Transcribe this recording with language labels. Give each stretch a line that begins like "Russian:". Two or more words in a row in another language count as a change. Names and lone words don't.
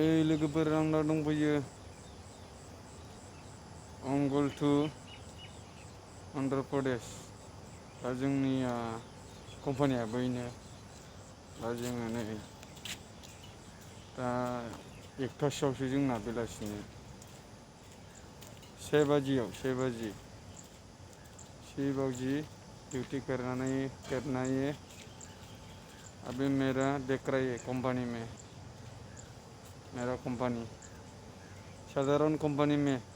Bodo: लोगोफोर आंना दंफैयो अंगुल टु अन्ध्र प्रदेश दा जोंनिया कम्पानिया बैनो दा जोङो नै दा एकथासोआवसो जोंना बेलासिनि
Hindi: से बाजि ड्यूटी करना ये अभी मेरा देख रही है कंपनी में मेरा कंपनी साधारण कंपनी में